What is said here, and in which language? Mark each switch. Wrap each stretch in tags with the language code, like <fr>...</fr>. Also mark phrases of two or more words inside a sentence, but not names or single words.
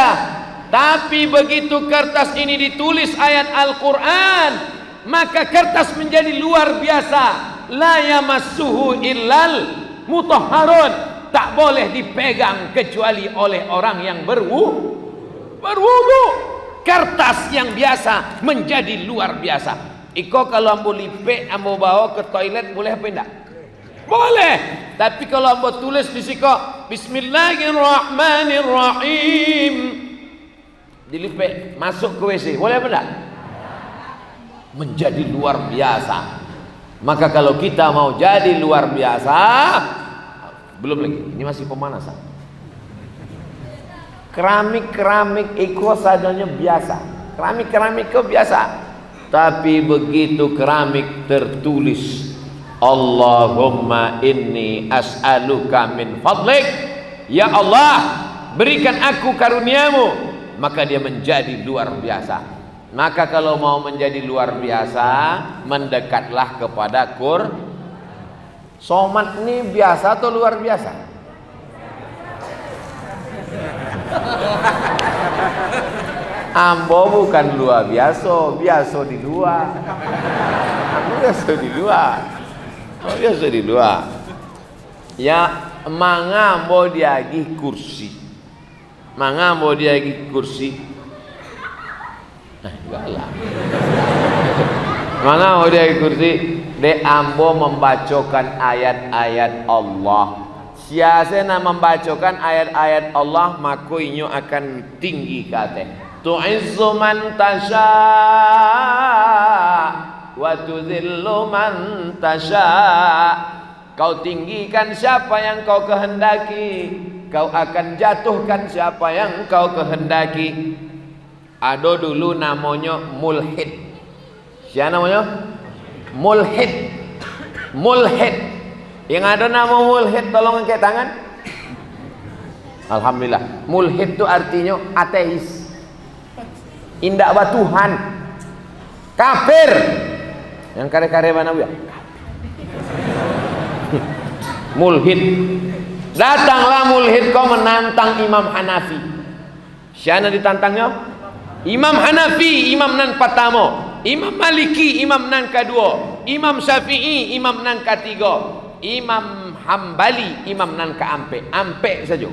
<id>Tapi begitu kertas ini ditulis ayat Al-Quran, maka kertas menjadi luar biasa.</id> <ar>La yamassuhu illal mutahharun.</ar> <id>Tak boleh dipegang kecuali oleh orang yang berwudu. berwudu. Kertas yang biasa menjadi luar biasa.</id> <min>Iko kalau ambo lipe, ambo bawa ke toilet boleh apa enggak?</min> <id>Boleh. Tapi kalau ambo tulis di siko Bismillahirrahmanirrahim, dilipe masuk ke WC, boleh apa enggak? Menjadi luar biasa. Maka kalau kita mau jadi luar biasa, belum lagi, ini masih pemanasan. Keramik itu sajanya biasa. Keramik itu biasa. Tapi begitu keramik tertulis</id> <ar>Allahumma inni as'aluka min fadlik,</ar> <id>ya Allah berikan aku karuniamu, maka dia menjadi luar biasa. Maka kalau mau menjadi luar biasa, mendekatlah kepada Somat ini biasa atau luar biasa? Ambo bukan luar biasa, biasa di luar. Ambo biasa di luar. Oh, biasa di luar. Ya,</id> <min>manga ambo diagi kursi. Manga ambo diagi kursi. Nah, enggak lah. Manga ambo diagi kursi, de ambo membacakan ayat-ayat Allah. Siasana membacakan ayat-ayat Allah, maka inyo akan tinggi kate.</min> <ar>Tu'izzu man tasha wa tudhillu man tasha.</ar> <id>Kau tinggikan siapa yang kau kehendaki, kau akan jatuhkan siapa yang kau kehendaki. Ada dulu namanya mulhid. Siapa namanya? Mulhid. Mulhid. Yang ada nama mulhid, tolong angkat tangan. Alhamdulillah. Mulhid itu artinya ateis,</id> <min>indak ba Tuhan,</min> <id>kafir. Yang kare-kare mana ya? Mulhid. Datanglah mulhid kau menantang Imam Hanafi. Siapa ditantangnya? Imam Hanafi, imam nan pertama. Imam Maliki, imam nan kedua. Imam Syafi'i, imam nan ketiga. Imam Hambali, imam nan keampe, ampe saja.</id>